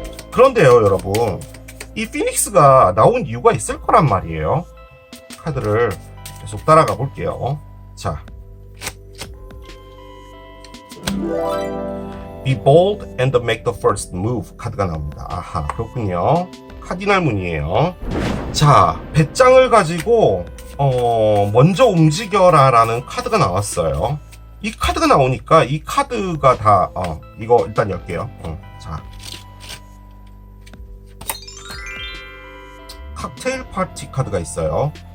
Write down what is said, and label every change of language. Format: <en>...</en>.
<ko>그런데요, 여러분. 이 피닉스가 나온 이유가 있을 거란 말이에요. 카드를 계속 따라가 볼게요. 자.</ko> <en>Be bold and make the first move</en> <ko>카드가 나옵니다. 아하, 그렇군요. 카디널 문이에요. 자, 배짱을 가지고 먼저 움직여라 라는 카드가 나왔어요. 이 카드가 나오니까 이 카드가 다 이거 일단 열게요. 자, 칵테일 파티 카드가 있어요.</ko>